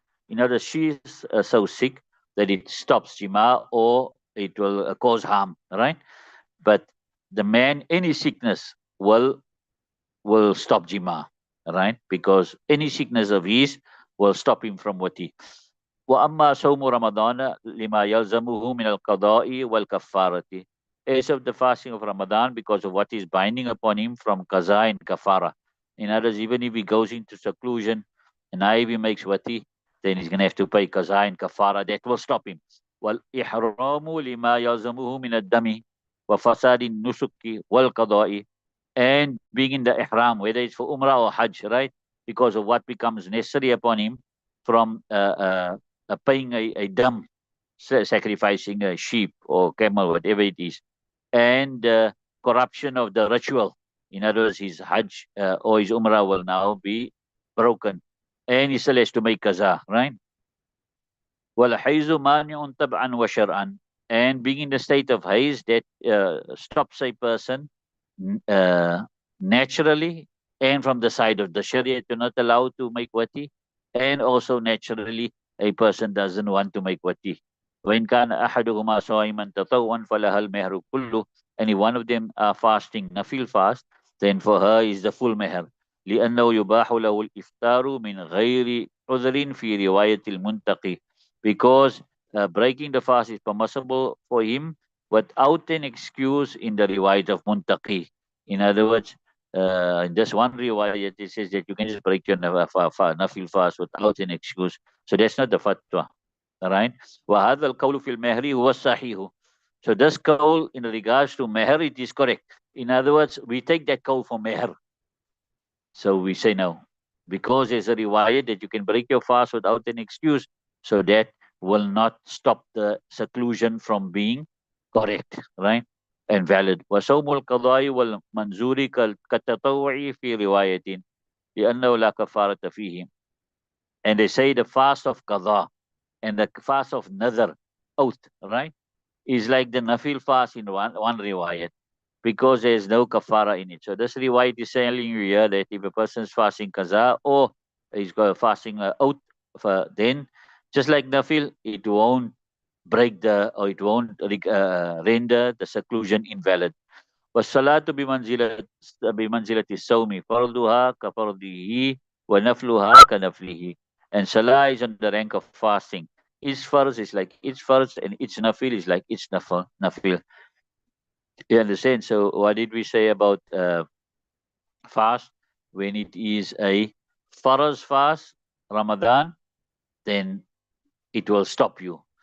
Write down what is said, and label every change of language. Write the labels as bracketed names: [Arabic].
[English] In other words, she's so sick that it stops jima or it will cause harm, right? But the man, any sickness will stop jima, right? Because any sickness of his will stop him from wati. [Arabic] وأما صوم رمضان لما يلزمه من القضاء والكفارة. [English] As of the fasting of Ramadan, because of what is binding upon him from qaza and kafara. In others, even if he goes into seclusion and now if he makes wati, then he's going to have to pay qaza and kafara. That will stop him. [Arabic] والإحرام لما يلزمه من الدم وفساد النسك والقضاء. [English] And being in the ihram, whether it's for umrah or hajj, right? Because of what becomes necessary upon him from paying a dam, sacrificing a sheep or camel, whatever it is, and corruption of the ritual. In other words, his hajj or his umrah will now be broken, and he still has to make qaza, right? [Arabic] وَالْحَيْزُ مَانِعٌ تَبْعًا وَشَرْعًا. [English] And being in the state of haze, that stops a person uh, naturally and from the side of the Sharia to not allow to make wati, and also naturally a person doesn't want to make wati. [Arabic] وإن كان أحدهما صائما تطوعا فلها المهر كله. [English] Any one of them are fasting nafil fast, then for her is the full meher. [Arabic] لأنه يباح له الإفطار من غير عذر في رواية المنتقي, [English] because breaking the fast is permissible for him without an excuse in the riwayat of muntaqi. In other words, just one riwayat, it says that you can just break your nafil fast without an excuse. So that's not the fatwa. All right. [Arabic] وَهَذَا الْقَوْلُ فِي الْمَهْرِ هُوَ الصَّحِيحُ. [English] So this qawl in regards to meher, it is correct. In other words, we take that qawl for meher. So we say no. Because there's a riwayat that you can break your fast without an excuse, so that will not stop the seclusion from being correct, right? And valid. [Arabic] وصوم القضاء والمنزور كالتطوع في رواية لأنه لا كفارة فيه. [English] And they say the fast of qadha and the fast of nazar, oath, right, is like the nafil fast in one riwayat, because there is no kafara in it. So this riwayat is telling you here that if a person is fasting qaza or he's got fasting oath, then just like nafil, it won't break or it won't render the seclusion invalid. [Arabic] والصلاة بمنزلة الصوم فرضها كفرضه ونفلها كنفله. [English] And salah is on the rank of fasting. Each farz is like each farz and each nafil is like each nafil. You understand? So what did we say about fast? When it is a farz fast, Ramadan, then it will stop you.